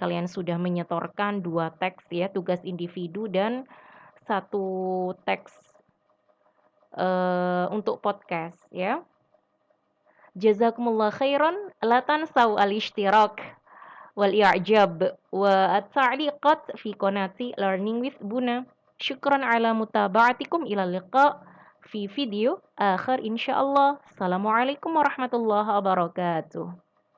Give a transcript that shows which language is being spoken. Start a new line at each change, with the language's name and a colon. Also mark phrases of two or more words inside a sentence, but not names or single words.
Indonesian: Kalian sudah menyetorkan 2 teks ya, tugas individu dan 1 teks untuk podcast ya.
Arabic: جزاكم الله خيرا, لا تنسوا الاشتراك والإعجاب والتعليقات في قناة Learning with Buna. شكرا على متابعتكم، إلى لقاء في فيديو آخر إن شاء الله. السلام عليكم ورحمة الله وبركاته.